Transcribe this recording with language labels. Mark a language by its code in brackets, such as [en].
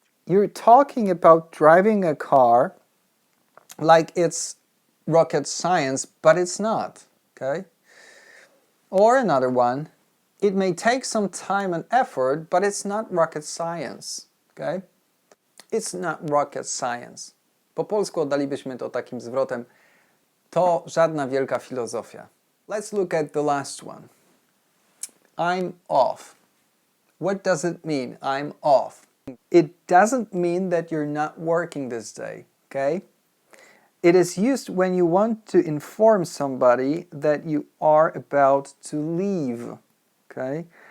[en] You're talking about driving a car like it's rocket science, but it's not, okay? Or another one, it may take some time and effort, but it's not rocket science, okay? It's not rocket science. [pl] Po polsku oddalibyśmy to takim zwrotem: to żadna wielka filozofia. [en] Let's look at the last one. I'm off. What does it mean, I'm off? It doesn't mean that you're not working this day, okay? It is used when you want to inform somebody that you are about to leave, okay?